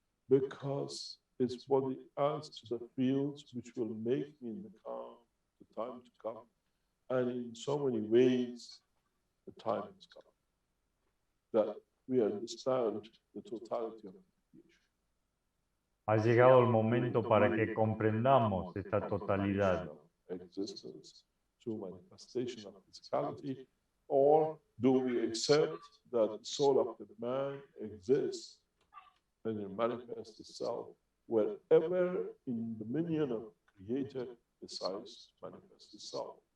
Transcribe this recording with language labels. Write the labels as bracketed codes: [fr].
[en] Because it's what it adds to the fields which will make me in the time to come. And in so many ways, the time has come that we understand the totality of the creation. [es] Ha llegado el momento para que comprendamos esta totalidad. [en] Existence through manifestation of physicality, or do we accept that the soul of the man exists and it manifests itself wherever in the dominion of the Creator decides to manifest itself?